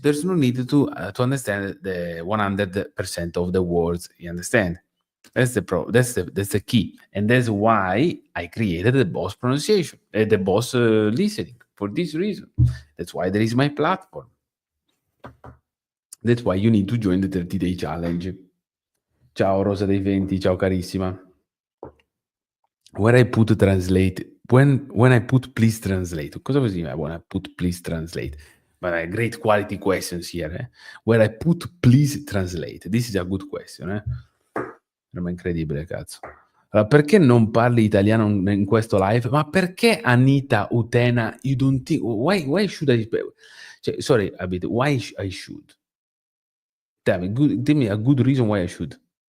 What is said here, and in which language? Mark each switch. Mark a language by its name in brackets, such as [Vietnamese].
[English] There's no need to understand the 100% of the words. You understand? That's the key, and that's why I created the boss pronunciation, the boss listening for this reason. That's why there is my platform. That's why you need to join the 30-day challenge. [Italian] Ciao Rosa dei Venti, ciao carissima. [English] Where I put translate when I put please translate. [Italian] Cosa vuol dire [English] when I put please translate? Great quality questions here, eh. Where I put please translate. This is a good question, eh. [Italian] Roba incredibile, cazzo. Allora, perché non parli italiano in questo live? Ma perché [English] Anita Utena you don't think why should I cioè, sorry Abid, why I should? Tell me, give me a good reason why I should.